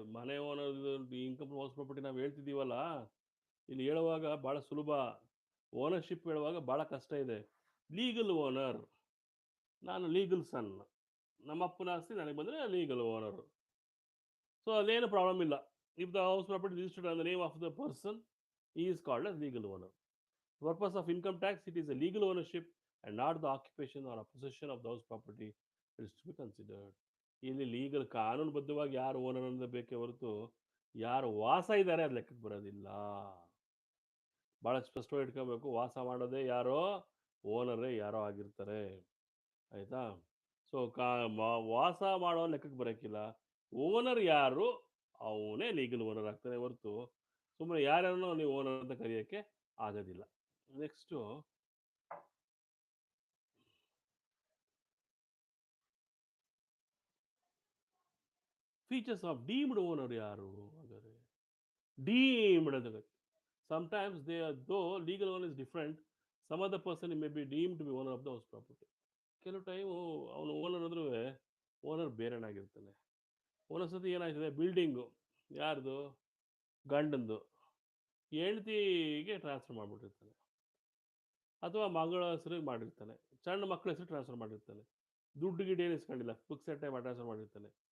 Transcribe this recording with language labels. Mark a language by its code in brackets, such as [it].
[kn] ಮನೆ owner income from house property ನಾವು ಹೇಳ್ತಿದ್ದೀವಲ್ಲ, ಇಲ್ಲಿ ಹೇಳುವಾಗ ಭಾಳ ಸುಲಭ, ಓನರ್ಶಿಪ್ ಹೇಳುವಾಗ ಭಾಳ ಕಷ್ಟ ಇದೆ. ಲೀಗಲ್ ಓನರ್, ನಾನು ಲೀಗಲ್ ಸನ್, ನಮ್ಮಪ್ಪನ ಆಸ್ತಿ ನನಗೆ ಬಂದರೆ ಲೀಗಲ್ ಓನರು. ಸೊ ಅದೇನು ಪ್ರಾಬ್ಲಮ್ ಇಲ್ಲ. [en] If the house property registered on the name of the person, he is called as legal owner. The purpose of income tax, it is a legal ownership and not the occupation or a possession of the house property is to be considered. [kn] ಇಲ್ಲಿ legal ಕಾನೂನುಬದ್ಧವಾಗಿ ಯಾರು owner ಅನ್ನೋದು ಬೇಕೇ ಹೊರತು ಯಾರು ವಾಸ ಇದ್ದಾರೆ ಅದು ಲೆಕ್ಕಕ್ಕೆ ಬರೋದಿಲ್ಲ. ಭಾಳ ಸ್ಪಷ್ಟವಾಗಿ ಇಟ್ಕೋಬೇಕು. ವಾಸ ಮಾಡೋದೇ ಯಾರೋ, ಓನರೇ ಯಾರೋ ಆಗಿರ್ತಾರೆ. ಆಯಿತಾ? ಸೊ ವಾಸ ಮಾಡೋ ಲೆಕ್ಕಕ್ಕೆ ಬರೋಕ್ಕಿಲ್ಲ. ಓನರ್ ಯಾರು ಅವನೇ ಲೀಗಲ್ ಓನರ್ ಆಗ್ತಾನೆ ಹೊರತು ಸುಮ್ಮನೆ ಯಾರ್ಯಾರನ್ನೋ ನೀವು ಓನರ್ ಅಂತ ಕರೆಯೋಕ್ಕೆ ಆಗೋದಿಲ್ಲ. [en] Next features of deemed owner ಯಾರು? [kn] ಹಾಗಾದರೆ ಡೀಮ್ಡ್ ಅಂತ [en] sometimes they are, though legal owner is different, some other person may be deemed to be owner of the house property. [kn] ಕೆಲವು ಟೈಮು ಅವನು ಓನರ್ ಅಂದ್ರೂ ಓನರ್ ಬೇರೆನಾಗಿರ್ತಾನೆ. ಒಂದೊಂದು ಸತಿ ಏನಾಗ್ತದೆ, ಬಿಲ್ಡಿಂಗು ಯಾರ್ದು? ಗಂಡಂದು ಹೆಂಡ್ತಿಗೆ ಟ್ರಾನ್ಸ್ಫರ್ ಮಾಡಿಬಿಟ್ಟಿರ್ತಾನೆ, ಅಥವಾ ಮಗಳ ಹೆಸರಿಗೆ ಮಾಡಿರ್ತಾನೆ, ಸಣ್ಣ ಮಕ್ಕಳ ಹೆಸರು ಟ್ರಾನ್ಸ್ಫರ್ ಮಾಡಿರ್ತಾನೆ, ದುಡ್ಡು ಗಿಡ್ಡು ಏನು ಇಸ್ಕೊಂಡಿಲ್ಲ, ಫಿಕ್ಸೆಡ್ ಟೈಮ್ ಟ್ರಾನ್ಸ್ಫರ್ ಮಾಡಿರ್ತಾನೆ.